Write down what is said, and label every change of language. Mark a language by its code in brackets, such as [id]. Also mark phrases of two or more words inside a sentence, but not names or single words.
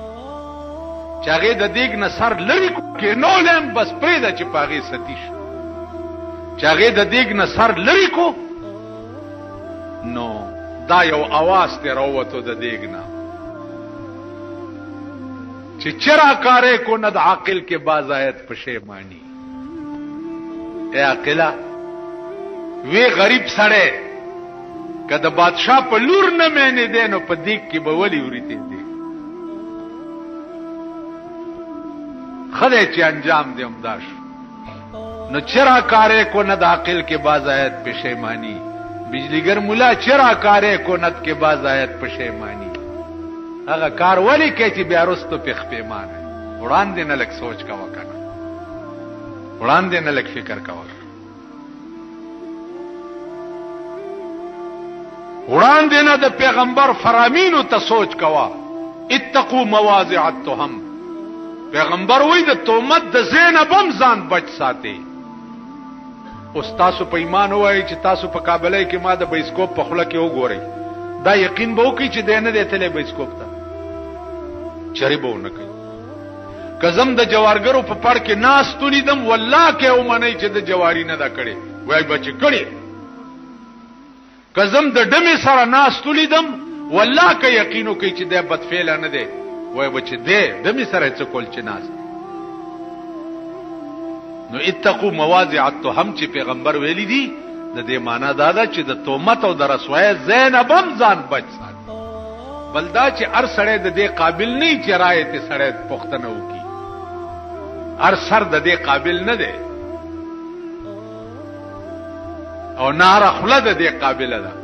[ps] چې هغې د دیګ نه سر لرې کېنولم بس پرېږده چې په هغې ستی شو. چې هغې د دیګ نه سر لرې کو نو دا یو اواز ترې راووتو د دیګ نه چې [fa] چرا کارے کو ند عاقل کے باز آیت پشیمانی. [ps] اے عاقلہ وی غریب سړی که د بادشاہ په لور نه مینې دی نو په دیګ کې به ولې وریتې دی. ښه دی چې انجام دی همدا شو. [fa] نو چرا کارے کو ند عاقل کے باز آیت پشیمانی. بجلیګر مولا چرا کارے کو ند کے باز آیت پشیمانی. [ps] هغه کار ولی کوي چې بیا وروسته پېښ پېمانه. وړاندې نه لږ سوچ کوه که نه وړاندې نه لږ فکر کوه وړاندې نه د پیغمبر فرامینو ته سوچ کوه. [ar] اتقوا مواضع التهم. [ps] پیغمبر وایي د تهمت د ځای نه به هم ځان بچ ساتئ. اوس تاسو په ایمان ووایئ چې تاسو په کابلۍ کې ما د بایسکوپ په خوله کې وګورئ دا یقین به وکړئ چې دی نه دی تللی بایسکوپ ته چرې به ونه کوي. که زم د جوارګرو په پړ کې ناست ولیدم والله که ومنئ چې د جواري نه ده کړې وایي به چې کړې. که زم د ډمې سره ناست ولیدم والله که یقین وکړئ چې دی بدفعله نه دی وایي به چې دی ډمې سره یې څه کول چې ناست. نو [ar] اتقوا مواضع التهم [ps] چې پیغمبر ویلي دي د دې معنا دا ده چې د تهمت او د رسوایۍ ځای نه به هم ځان بچ ساتي. بل دا چې هر سړی د دې قابل نه وي چې رایې ته سړی پوښتنه وکړي. هر سر د دې قابل نه دی او نه هره خوله د دې قابله ده.